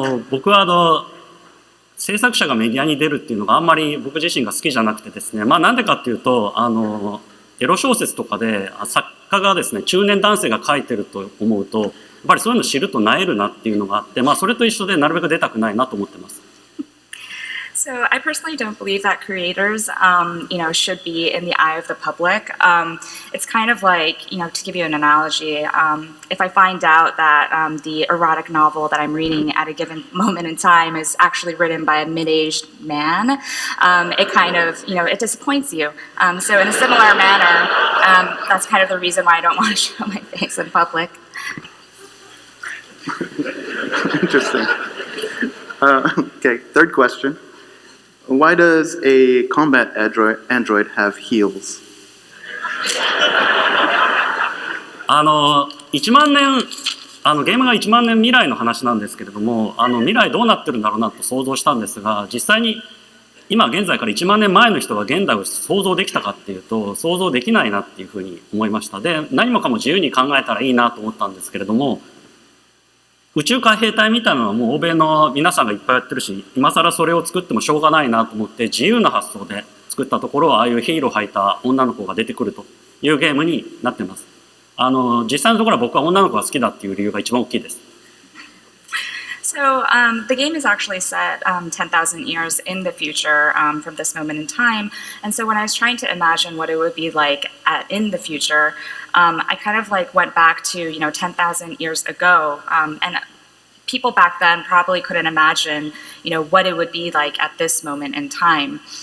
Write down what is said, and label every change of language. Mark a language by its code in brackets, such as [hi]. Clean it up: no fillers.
[ja] 僕は制作者がメディアに出るっていうのがあんまり僕自身が好きじゃなくてですね、なんでかっていうとエロ小説とかで作家がですね中年男性が書いてると思うとやっぱりそういうの知ると萎えるなっていうのがあって、それと一緒でなるべく出たくないなと思ってます。 [en] So I personally don't believe that creators, should be in the eye of the public. It's kind of like, to give you an analogy, if I find out that the erotic novel that I'm reading at a given moment in time is actually written by a mid-aged man, it kind of, it disappoints you. So in a similar manner, that's kind of the reason why I don't want to show my face in public. Interesting. Okay, third question. Why does a combat android have heels? [ja] 1万年ゲームが1万年未来の話なんですけれども未来どうなってるんだろうなと想像したんですが実際に今現在から1万年前の人が現代を想像できたかっていうと想像できないなっていうふうに思いました。で何もかも自由に考えたらいいなと思ったんですけれども宇宙海兵隊みたいなのはもう欧米の皆さんがいっぱいやってるし今更それを作ってもしょうがないなと思って自由な発想で作ったところああいうヒーロー履いた女の子が出てくるというゲームになってます。実際のところは僕は女の子が好きだっていう理由が一番大きいです。 [en] So the game is actually set 10,000 years in the future from this moment in time. And so when I was trying to imagine what it would be like in the future, I kind of went back to 10,000 years ago, and people back then probably couldn't imagine what it would be like at this moment in time.